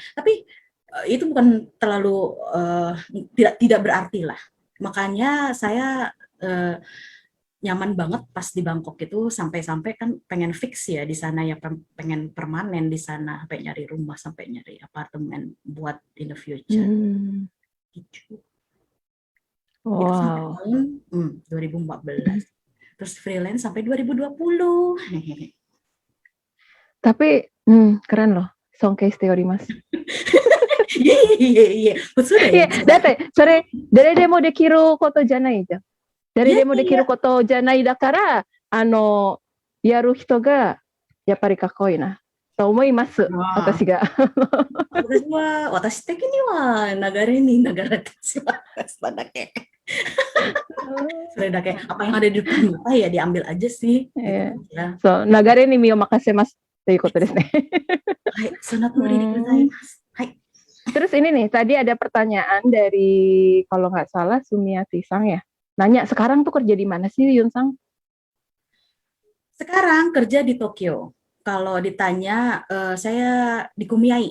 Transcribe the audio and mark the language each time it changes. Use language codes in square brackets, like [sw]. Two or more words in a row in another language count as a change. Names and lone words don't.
[id] Tapi itu bukan terlalu tidak berarti lah. Makanya saya nyaman banget pas di Bangkok itu sampai-sampai kan pengen fix ya di sana ya, pengen permanen di sana, sampai nyari rumah, sampai nyari apartemen buat [en] in the future. Hmm. [id] Gitu. Itu sampai Wow. tahun 2014. Terus freelance sampai 2020. Tapi keren loh. Songkei Mas. Iya, iya, iya. Betul ya, [ja] いや、だって、それ、誰でもできることじゃないじゃん。誰 [id] iya, [ja] でもでき [id] iya. [ja] ることじゃないだから、やる人が、やっぱりかっこいいな、と思います。 [id] Wah, [ja] 私が。私的には流れに流れてしまった。 [id] Sudah kayak apa yang ada di depan mata ya diambil aja sih. Gitu ya. [ja] そう、流れに身を任せますということですね。はい、そのとおりでございます. Hai. [id] Terus ini nih, tadi ada pertanyaan dari, kalau nggak salah, Sumiati Sang ya. Nanya, sekarang tuh kerja di mana sih, Yun Sang? Sekarang kerja di Tokyo. Kalau ditanya, saya di Kumiai.